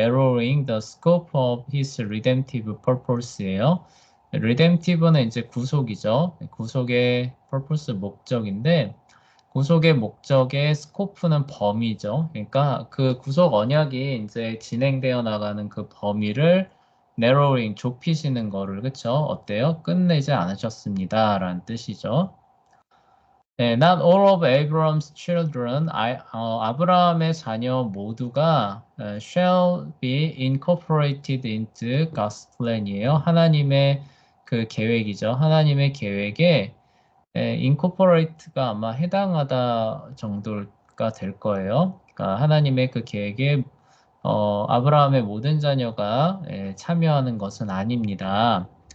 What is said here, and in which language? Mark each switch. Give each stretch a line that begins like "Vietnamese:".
English: narrowing the scope of his redemptive purpose예요.
Korean: redemptive는 이제 구속이죠. 구속의 purpose 목적인데, 구속의 목적의 스코프는 범위죠. 그러니까 그 구속 언약이 이제 진행되어 나가는 그 범위를 narrowing, 좁히시는 거를, 그쵸? 어때요? 끝내지 않으셨습니다. 라는 뜻이죠.
English: 네, not all of Abraham's children,
Korean: 아브라함의 자녀 모두가
English: shall be incorporated into God's plan이에요.
Korean: 하나님의 그 계획이죠. 하나님의 계획에 incorporate가 아마 해당하다 정도가 될 거예요. 그러니까 하나님의 그 계획에 아브라함의 모든 자녀가 참여하는 것은 아닙니다.